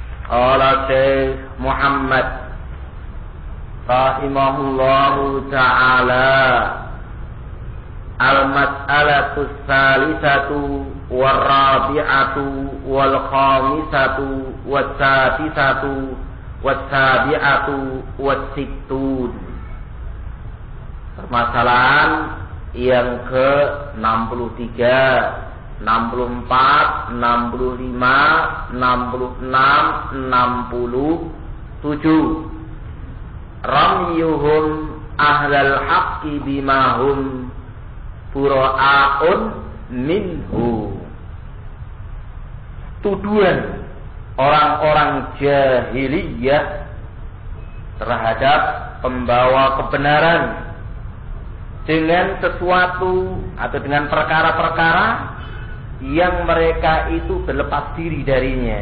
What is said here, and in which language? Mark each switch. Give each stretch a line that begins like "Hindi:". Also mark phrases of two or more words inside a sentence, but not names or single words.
Arabic: قال الشيخ محمد رحمه الله تعالى، المسألة الثالثة والرابعة والخامسة والسادسة والسابعة والستون.
Indonesian: Permasalahan yang ke-63, 64, 65, 66, 67.
Arabic: رميهم أهل الحق بما هم براء منه.
Indonesian: Tuduhan orang-orang jahiliyah terhadap pembawa kebenaran dengan sesuatu atau dengan perkara-perkara yang mereka itu berlepas diri darinya.